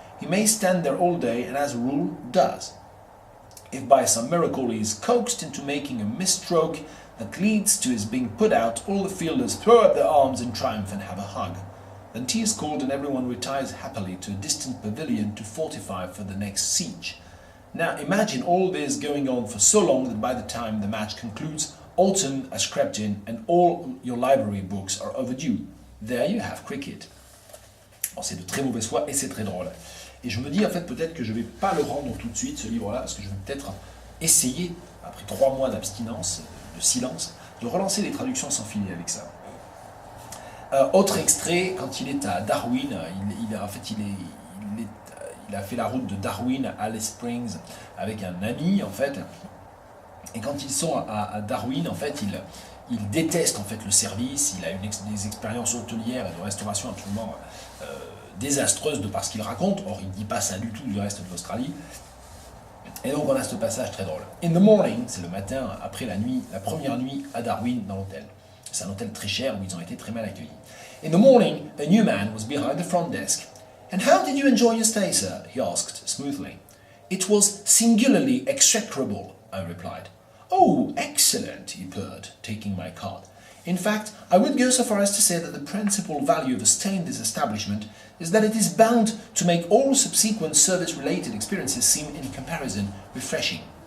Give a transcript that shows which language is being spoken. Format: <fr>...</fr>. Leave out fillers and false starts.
<en>He may stand there all day, and as a rule does. If by some miracle he is coaxed into making a misstroke that leads to his being put out, all the fielders throw up their arms in triumph and have a hug. Then tea is called and everyone retires happily to a distant pavilion to fortify for the next siege. Now imagine all this going on for so long that by the time the match concludes, autumn has crept in and all your library books are overdue. There you have cricket.</en> <fr>Alors c'est de très mauvaise foi et c'est très drôle. Et je me dis en fait peut-être que je ne vais pas le rendre tout de suite ce livre-là, parce que je vais peut-être essayer, après 3 mois d'abstinence, de silence, de relancer les traductions sans filer avec ça. Autre extrait, quand il est à Darwin, il a fait la route de Darwin à Alice Springs avec un ami en fait, et quand ils sont à Darwin en fait, il déteste en fait le service, il a des expériences hôtelières et de restauration absolument désastreuses de par ce qu'il raconte, or il ne dit pas ça du tout du reste de l'Australie. Et donc on a ce passage très drôle.</fr> <en>In the morning,</en> <fr>c'est le matin après la première nuit à Darwin dans l'hôtel. C'est un hôtel très cher où ils ont été très mal accueillis.</fr> <en>In the morning, a new man was behind the front desk. And how did you enjoy your stay, sir? He asked smoothly. It was singularly execrable, I replied. Oh, excellent, he purred, taking my card. In fact, I would go so far as to say that the principal value of a stay in this establishment is that it is bound to make all subsequent service-related experiences seem in comparison refreshing.</en>